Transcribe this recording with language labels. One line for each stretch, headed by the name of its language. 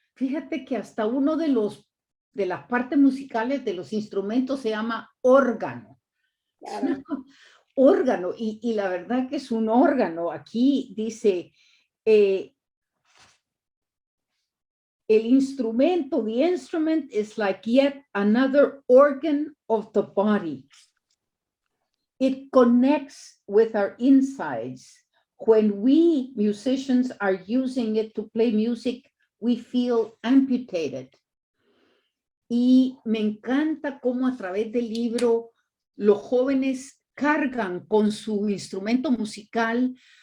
Spanish: Fíjate que hasta uno de las partes musicales de los instrumentos se llama órgano. Claro. Órgano, y la verdad que es un órgano. Aquí dice, el instrumento,
English: the instrument is like yet another organ of the body. It connects with our insides. When we musicians are using it to play music, we feel amputated.
Spanish: Y me encanta cómo a través del libro los jóvenes cargan con su instrumento musical